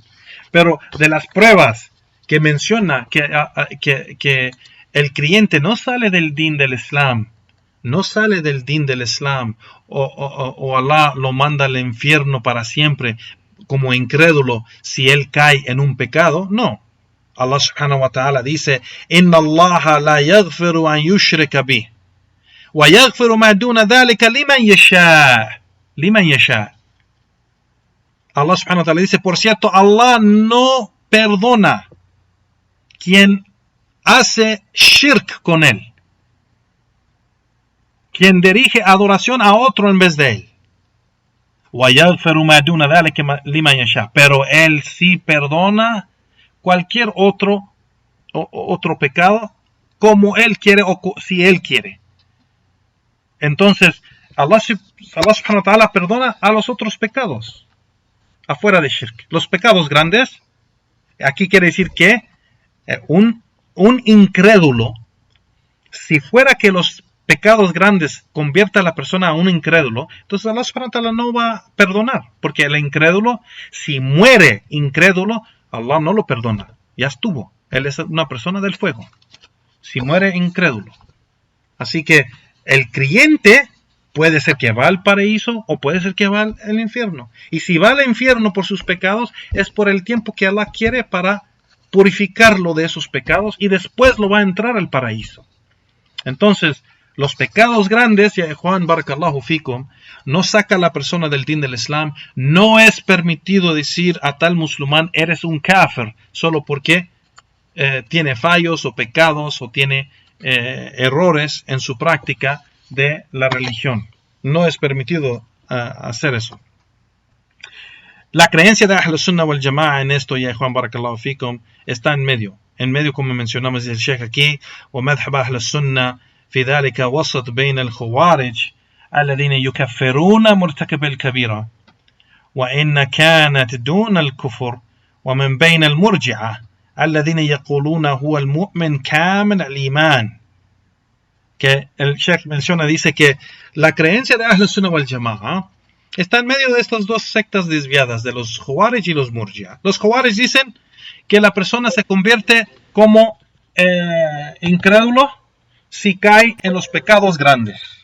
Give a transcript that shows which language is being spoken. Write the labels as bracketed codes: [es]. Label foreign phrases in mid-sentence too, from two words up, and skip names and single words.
[es] Pero de las pruebas que menciona que el creyente no sale del din del Islam, no sale del din del Islam, o Allah lo manda al infierno para siempre como incrédulo si él cae en un pecado, no. [ar] الله سبحانه وتعالى dice: إن الله لا يغفر أن يشرك به ويغفر ما دون ذلك لمن يشاء. لمن يشاء. [es] Allah [ar] سبحانه وتعالى [es] dice: por cierto, Allah no perdona quien hace shirk con él, quien dirige adoración a otro en vez de él. Pero él sí perdona cualquier otro pecado como él quiere o si él quiere. Entonces, Allah [ar] سبحانه وتعالى [es] perdona a los otros pecados afuera de shirk. Los pecados grandes, aquí quiere decir que un incrédulo, si fuera que los pecados grandes convierta a la persona a un incrédulo, entonces Allah [ar] سبحانه وتعالى [es] no va a perdonar, porque el incrédulo, si muere incrédulo, Allah no lo perdona, ya estuvo, él es una persona del fuego, si muere incrédulo. Así que el creyente puede ser que va al paraíso o puede ser que va al infierno, y si va al infierno por sus pecados, es por el tiempo que Allah quiere para purificarlo de esos pecados, y después lo va a entrar al paraíso. Entonces, los pecados grandes, ya Juan [ar] بارك الله فيكم, [es] no saca a la persona del din del Islam. No es permitido decir a tal musulmán: eres un kafir, solo porque tiene fallos o pecados o tiene errores en su práctica de la religión. No es permitido hacer eso. La creencia de [ar] أهل السنة والجماعة [es] en esto, ya Juan [ar] بارك الله فيكم, [es] está en medio. En medio, como mencionamos el Sheikh aquí, [ar] ومذهب أهل السنة في ذلك وسط بين الخوارج الذين يكفرون مرتكب الكبيرة وإن كانت دون الكفر ومن بين المرجعة الذين يقولون هو المؤمن كامل الإيمان. [es] Que el Sheikh menciona, dice que la creencia de [ar] أهل السنة والجماعة [es] está en medio de estas dos sectas desviadas, de los Khawarij y los Murji'a. Los Khawarij dicen que la persona se convierte como incrédulo si cae en los pecados grandes.